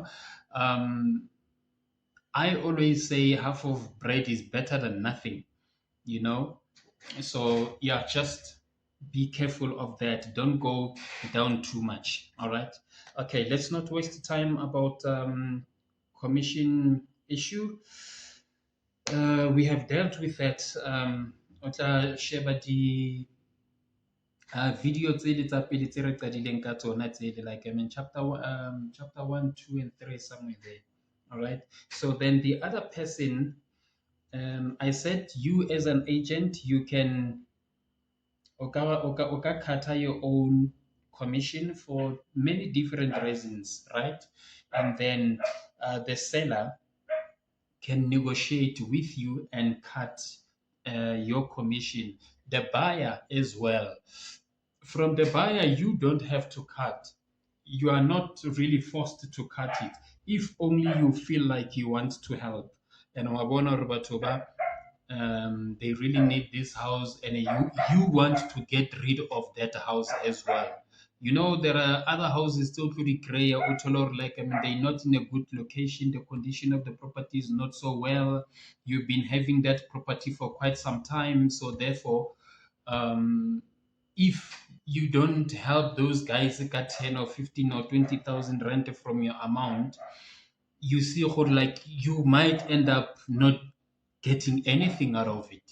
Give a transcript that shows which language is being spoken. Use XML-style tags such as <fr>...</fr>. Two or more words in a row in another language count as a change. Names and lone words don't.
<en>um, I always say half of bread is better than nothing you know so yeah, just be careful of that. Don't go down too much. All right. Okay, let's not waste time about commission issue. We have dealt with that.</en> <st>O tla sheba video tsele tsa pele tse re qadileng ka tsona tsele,</st> <en>like, chapter 1, 2, and 3, somewhere there. All right. So then the other person, I said, you as an agent, you can cut your own commission for many different reasons, right? And then the seller can negotiate with you and cut your commission. The buyer as well. From the buyer, you don't have to cut. You are not really forced to cut it. If only you feel like you want to help.</en> <st>And wabona hore batho ba,</st> <en>they really need this house, and you want to get rid of that house as well. There are other houses still pretty gray or utolor, like, they're not in a good location. The condition of the property is not so well. You've been having that property for quite some time, so therefore, um, if you don't help those guys get 10 or 15 or 20,000 rent from your amount, you see how like you might end up not getting anything out of it.</en>